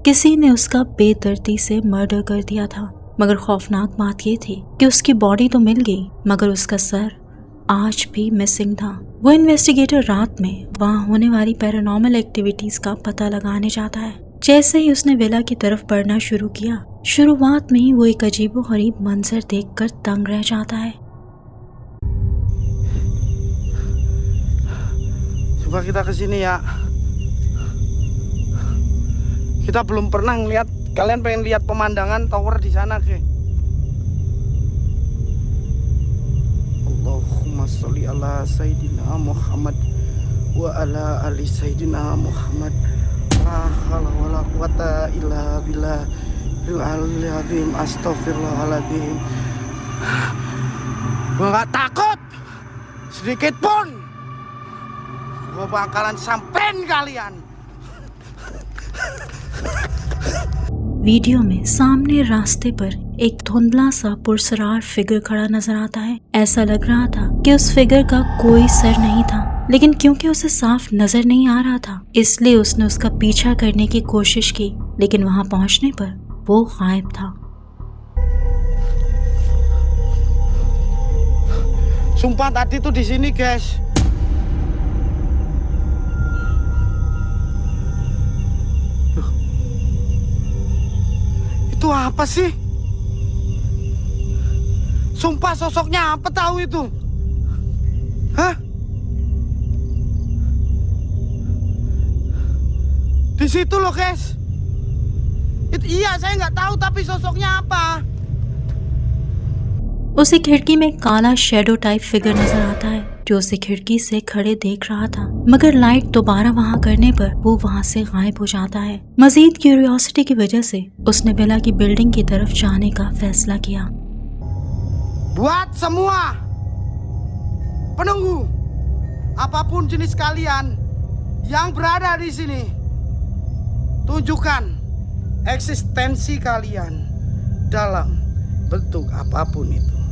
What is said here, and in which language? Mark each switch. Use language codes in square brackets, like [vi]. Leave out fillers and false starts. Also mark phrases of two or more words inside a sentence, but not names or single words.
[hi] किसी ने उसका बेदर्दी से मर्डर कर दिया था। मगर खौफनाक बात ये थी कि उसकी बॉडी तो मिल गई, मगर उसका सर आज भी मिसिंग था। वो इन्वेस्टिगेटर रात में वहाँ होने वाली [en] paranormal activities [hi] का पता लगाने जाता है। जैसे ही उसने विला की तरफ बढ़ना शुरू किया, शुरुआत में ही वो एक अजीबोगरीब मंजर देखकर दंग रह जाता है। [id] Coba kita ke sini ya. Kita belum pernah ngeliat. Kalian pengen lihat pemandangan tower di sana, ke? [ar] اللهم صل على سيدنا محمد وعلى آل سيدنا محمد. لا حول ولا قوة إلا بالله العلي العظيم. Astaghfirullahaladzim. [id] Gua gak takut sedikit pun. Gua bakalan sampein kalian. [hi] वीडियो में सामने रास्ते पर एक धुंधला सा पुरसरार फिगर खड़ा नजर आता है। ऐसा लग रहा था कि उस फिगर का कोई सर नहीं था, लेकिन क्योंकि उसे साफ नजर नहीं आ रहा था, इसलिए उसने उसका पीछा करने की कोशिश की। लेकिन वहां पहुंचने पर वो गायब था। [id] Sumpah tadi tuh di sini, guys. Itu apa sih? Sumpah sosoknya apa tahu itu? Hah? Di situ loh, guys. Iya, saya nggak tahu tapi sosoknya apa. [hi] उसे खिड़की में काला [en] shadow type figure [hi] नजर आता है, जो उसे खिड़की से खड़े देख रहा था। मगर लाइट दोबारा वहां करने पर वो वहां से गायब हो जाता है। मजीद क्यूरियोसिटी की वजह से उसने विला की बिल्डिंग की तरफ जाने का फैसला किया। [id] Buat semua penunggu, apapun jenis kalian yang berada di sini, tunjukkan eksistensi kalian dalam bentuk apapun itu.